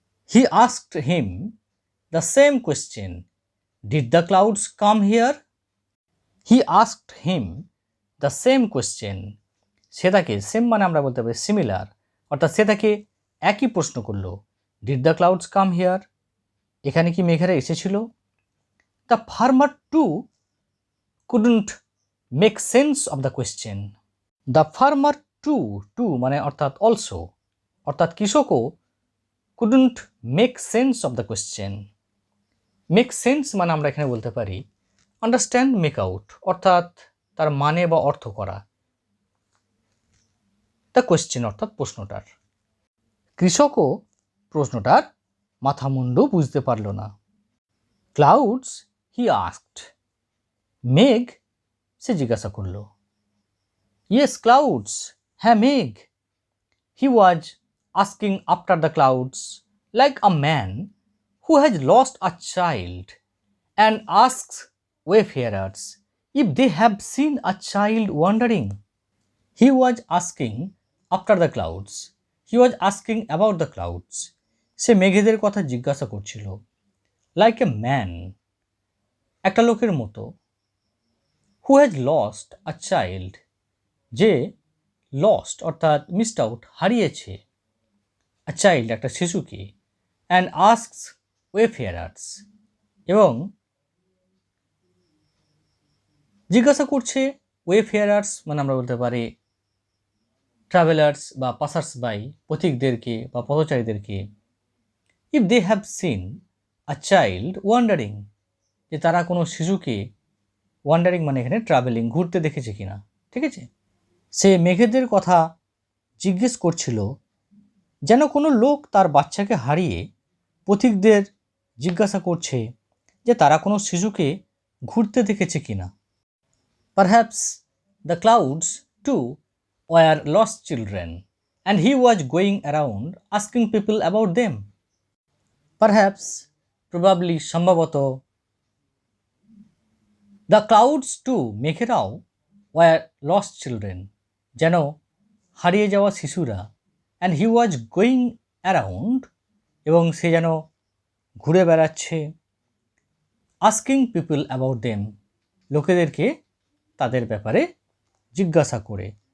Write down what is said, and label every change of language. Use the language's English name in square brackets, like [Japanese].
[English] He asked him the same question, did the clouds come here? He asked him the same question, [Bangla] সে তাকে, same মানে আমরা বলতে পারি similar অর্থাৎ সে তাকে একই প্রশ্ন করলো, [English] Did the clouds come here? [Bangla] এখানে কি মেঘেরা এসেছিল? [English] The farmer too couldn't make sense of the question. The farmer too [Bangla] মানে অর্থাৎ [English] also [Bangla] অর্থাৎ কৃষকও [English] couldn't make sense of the question. Make sense [Bangla] মানে আমরা এখানে বলতে পারি [English] understand, make out [Bangla] অর্থাৎ তার মানে বা অর্থ করা, [English] the question [Bangla] অর্থাৎ প্রশ্নটার। কৃষকও প্রশ্নটার মাথা মুন্ডু বুঝতে পারল না। [English] Clouds, he asked. [Bangla] মেঘ, সে জিজ্ঞাসা করল। [English] Yes, clouds, [Bangla] হ্যাঁ মেঘ। [English] He was asking after the clouds like a man who has lost a child and asks wayfarers if they have seen a child wandering. He was asking after the clouds. He was asking about the clouds. [Bangla] সে মেঘেদের কথা জিজ্ঞাসা করছিল। [English] Like a man, [Bangla] একটা লোকের মতো। [English] Who has lost a child, যে lost অর্থাৎ missed out [Bangla] হারিয়েছে, [English] a child [Bangla] একটা শিশুকে, [English] and asks wayfarers এবং [Bangla] জিজ্ঞাসা করছে wayfarers মানে আমরা বলতে পারি [English] travellers বা passers by, [Bangla] পথিকদেরকে বা পথচারীদেরকে, [English] if they have seen a child wandering, [Bangla] যে তারা কোনো শিশুকে, ওয়ান্ডারিং মানে এখানে ট্রাভেলিং, ঘুরতে দেখেছে কিনা, ঠিক আছে। সে মেঘেদের কথা জিজ্ঞেস করছিল যেন কোনো লোক তার বাচ্চাকে হারিয়ে পথিকদের জিজ্ঞাসা করছে যে তারা কোনো শিশুকে ঘুরতে দেখেছে কিনা। [English] Perhaps the clouds too were lost children and he was going around asking people about them. Perhaps, probably, [Bangla] সম্ভবত, [English] the clouds too, [Bangla] মেঘেরাও, [English] were lost children, [Bangla] যেন হারিয়ে যাওয়া শিশুরা, [English] and he was going around, [Bangla] এবং সে যেন ঘুরে বেড়াচ্ছে, [English] asking people about them, [Bangla] লোকেদেরকে তাদের ব্যাপারে জিজ্ঞাসা করে।